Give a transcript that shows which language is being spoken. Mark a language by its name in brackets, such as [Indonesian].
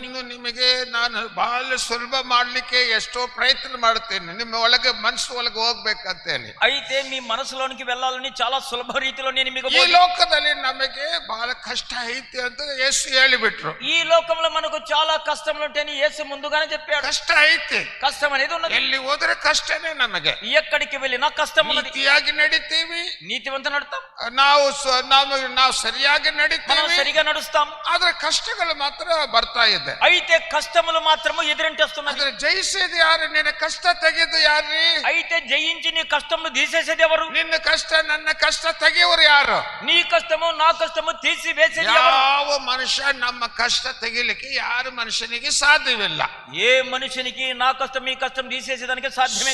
[Kannada] ಇನ್ನು ನಿಮಗೆ ನಾನು ಬಹಳ ಸುಲಭ ಮಾಡ್ಲಿಕ್ಕೆ ಎಷ್ಟೋ ಪ್ರಯತ್ನ ಮಾಡ್ತೇನೆ, ನಿಮ್ಮ ಒಳಗೆ ಮನಸ್ಸು ಒಳಗೆ ಹೋಗ್ಬೇಕಂತ ಹೇಳಿ. [Telugu] అయితే మీ మనసులోనికి వెళ్ళాలని చాలా సులభ రీతిలో నేను మీకు [Kannada] ಈ ಲೋಕದಲ್ಲಿ ನಮಗೆ ಬಹಳ ಕಷ್ಟ ಐತಿ ಅಂತ ಯೇಸು ಹೇಳಿಬಿಟ್ರು. [Telugu] ఈ లోకంలో మనకు చాలా కష్టములు ఉంటాయని యేసు ముందుగానే చెప్పాడు. [Kannada] ಕಷ್ಟ ಐತಿ, [Telugu] కష్టం అనేది ఉన్నది. [Kannada] ಎಲ್ಲಿ ಹೋದ್ರೆ ಕಷ್ಟನೇ ನಮಗೆ. [Telugu] ఎక్కడికి వెళ్ళినా కష్టం ఉన్నది. [Kannada] ನೀತಿಯಾಗಿ ನಡಿತೀವಿ, [Telugu] నీతివంత నడుస్తాం, [Kannada] ನಾವು ಸರಿಯಾಗಿ [Telugu] మనం [Kannada] ನಡಿತೀವಿ, [Telugu] సరిగా నడుస్తాం. [Kannada] ಆದ್ರೆ ಕಷ್ಟಗಳು ಮಾತ್ರ ಬರ್ತಾ ಇದೆ. [Telugu] అయితే కష్టములు మాత్రము ఎదురింటేస్తున్నది. [Kannada] ಆದ್ರೆ ಜಯಿಸಿದ ಯಾರು? ನಿನ್ನ ಕಷ್ಟ ತೆಗೆದು ಯಾರು? [Telugu] అయితే జయించి నీ కష్టములు తీసేసేది ఎవరు? [Kannada] ನಿನ್ನ ಕಷ್ಟ ನನ್ನ ಕಷ್ಟ ತೆಗೆಯೋರು ಯಾರು? [Telugu] నీ కష్టము నా కష్టము తీసివేసేది ఎవరు? [Kannada] ಯಾವ ಮನುಷ್ಯ ನಮ್ಮ ಕಷ್ಟ ತೆಗಿಲಿಕ್ಕೆ ಯಾರು ಮನುಷ್ಯನಿಗೆ ಸಾಧ್ಯವಿಲ್ಲ. [Telugu] ఏ మనుషునికి నా కష్టం మీ కష్టం తీసేసేదానికి సాధ్యమే